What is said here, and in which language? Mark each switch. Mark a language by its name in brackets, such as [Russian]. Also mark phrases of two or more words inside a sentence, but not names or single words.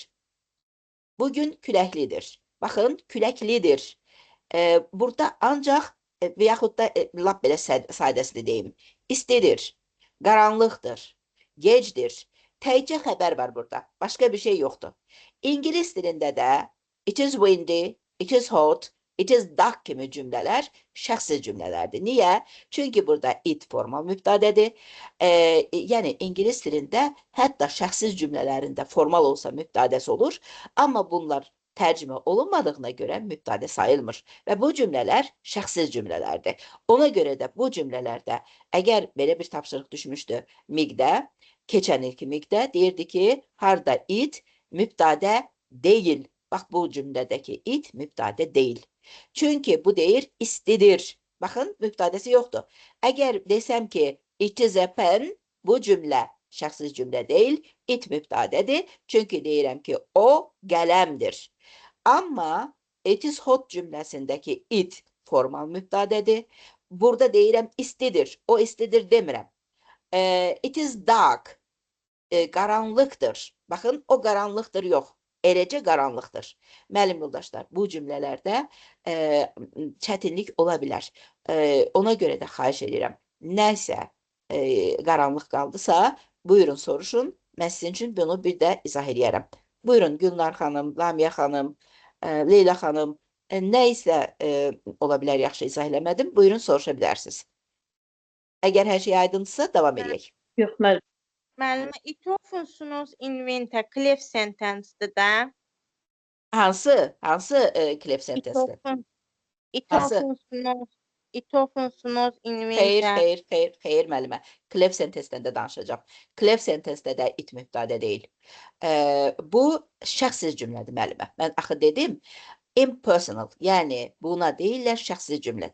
[Azerbaijani] Bugün küləklidir. Baxın, küləklidir. Burada ancaq, və yaxud da lap belə sadəsini deyim, istidir, qaranlıqdır, gecdir. Təkcə xəbər var burada. Başqa bir şey yoxdur. İngilis dilində də [English] it is windy, it is hot, it is dark [Azerbaijani] kimi cümlələr şəxsiz cümlələrdir. Niyə? Çünki burada it formal mübtədədir. Yəni, İngilis dilində hətta şəxsiz cümlələrində formal olsa mübtədəsi olur. Amma bunlar tərcümə olunmadığına görə mübtədə sayılmır. Və bu cümlələr şəxsiz cümlələrdir. Ona görə də bu cümlələrdə, əgər belə bir tapşırıq düşmüşdü MİQ-də, keçən ilki MİQ-də deyirdi ki, harda it mübtədə deyil Bax, bu cümlədəki it mübtədə deyil. Çünki bu deyir istidir. Baxın, mübtədəsi yoxdur. Əgər desəm ki, [English] it is a pen, [Azerbaijani] bu cümlə şəxsiz cümlə deyil, it mübtədədir. Çünki deyirəm ki, o qələmdir. Amma [English] it is hot [Azerbaijani] cümləsindəki it formal mübtədədir. Burada deyirəm istidir, o istidir demirəm. [English] It is dark, [Azerbaijani] qaranlıqdır. Baxın, o qaranlıqdır yox, eləcə qaranlıqdır. Müəllim yoldaşlar, bu cümlələrdə çətinlik ola bilər. Ona görə də xahiş edirəm. Nəsə qaranlıq qaldısa, buyurun soruşun. Mən sizin üçün bunu bir də izah edərəm. Buyurun Gülnar xanım, Lamiyə xanım, Leyla xanım, nə isə ola bilər yaxşı izah eləmədim. Buyurun soruşa bilərsiniz. Əgər hər şey aydınsa davam edək. Yox, müəllim. Müəllimə, [English] it often snows in winter. Clef sentence'dir [Azerbaijani] də. Hansı [English] clef sentensdir? It [Azerbaijani] Hansı? [English] often snows in [Azerbaijani] Xeyr, [English] winter. [Azerbaijani] xeyr müəllimə. [English] Clef sentensdən [Azerbaijani] də danışacağam. [English] Clef sentensdə [Azerbaijani] də it mübtədə deyil. Bu şəxsiz cümlədir müəllimə. Mən axı dedim, impersonal, yəni buna deyirlər şəxsiz cümlə.